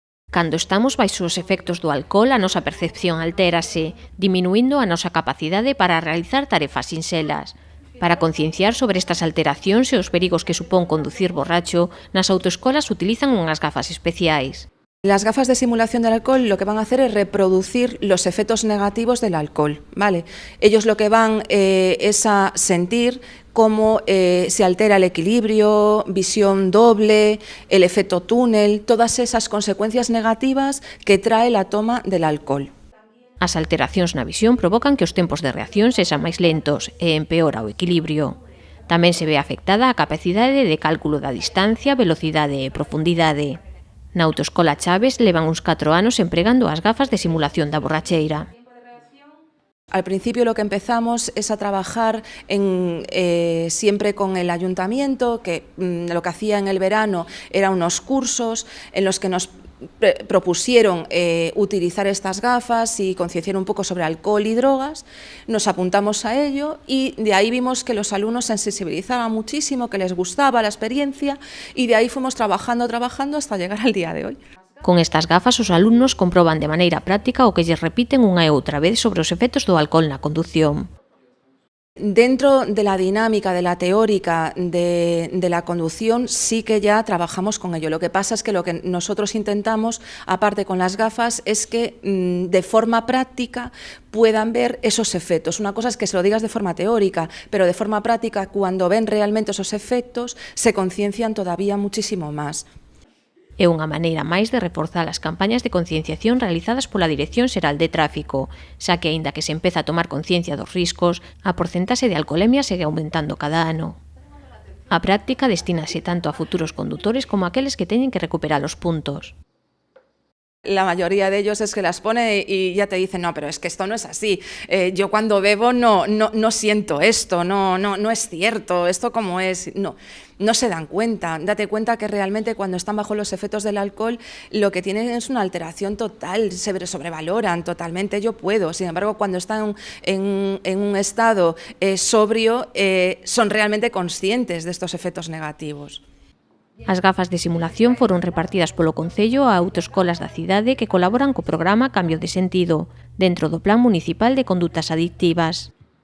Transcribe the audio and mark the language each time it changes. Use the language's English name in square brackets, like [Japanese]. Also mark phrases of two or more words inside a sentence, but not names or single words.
[Galician] Cando estamos baixo os efectos do alcohol, a nosa percepción altérase, diminuindo a nosa capacidade para realizar tarefas sinxelas. Para concienciar sobre estas alteracións e os perigos que supón conducir borracho, nas autoescolas utilizan unhas gafas especiais. [Spanish] Las gafas de simulación del alcohol lo que van a hacer es reproducir los efectos negativos del alcohol, ¿vale? Ellos lo que van es a sentir cómo se altera el equilibrio, visión doble, el efecto túnel, todas esas consecuencias negativas que trae la toma del alcohol. [Galician] As alteracións na visión provocan que os tempos de reacción sexan máis lentos e empeora o equilibrio. Tamén se ve afectada a capacidade de cálculo da distancia, velocidade e profundidade. Na Autoescola Chaves levan uns 4 anos empregando as gafas de simulación da borracheira. [Spanish] Al principio lo que empezamos es a trabajar siempre con el ayuntamiento, que lo que hacía en el verano eran unos cursos en los que nos propusieron utilizar estas gafas y concienciar un poco sobre alcohol y drogas. Nos apuntamos a ello y de ahí vimos que los alumnos se sensibilizaban muchísimo, que les gustaba la experiencia y de ahí fuimos trabajando hasta llegar al día de hoy. [Galician] Con estas gafas os alumnos comproban de maneira práctica o que lles repiten unha e outra vez sobre os efectos do alcohol na condución. [Spanish] Dentro de la dinámica, de la teórica de la conducción, sí que ya trabajamos con ello. Lo que pasa es que lo que nosotros intentamos, aparte con las gafas, es que de forma práctica puedan ver esos efectos. Una cosa es que se lo digas de forma teórica, pero de forma práctica, cuando ven realmente esos efectos, se conciencian todavía muchísimo más. [Galician] É unha maneira máis de reforzar as campañas de concienciación realizadas pola Dirección Xeral de Tráfico, xa que, aínda que se empeza a tomar conciencia dos riscos, a porcentaxe de alcolemia segue aumentando cada ano. A práctica destínase tanto a futuros condutores como a aqueles que teñen que recuperar os puntos. [Spanish] La mayoría de ellos es que las pone y ya te dicen, no, pero es que esto no es así, yo cuando bebo no siento esto, no es cierto, esto como es, no se dan cuenta. Date cuenta que realmente cuando están bajo los efectos del alcohol lo que tienen es una alteración total, se sobrevaloran totalmente, yo puedo, sin embargo cuando están en un estado sobrio son realmente conscientes de estos efectos negativos. [Galician] As gafas de simulación foron repartidas polo Concello a autoescolas da cidade que colaboran co programa Cambio de Sentido, dentro do Plan Municipal de Condutas Adictivas.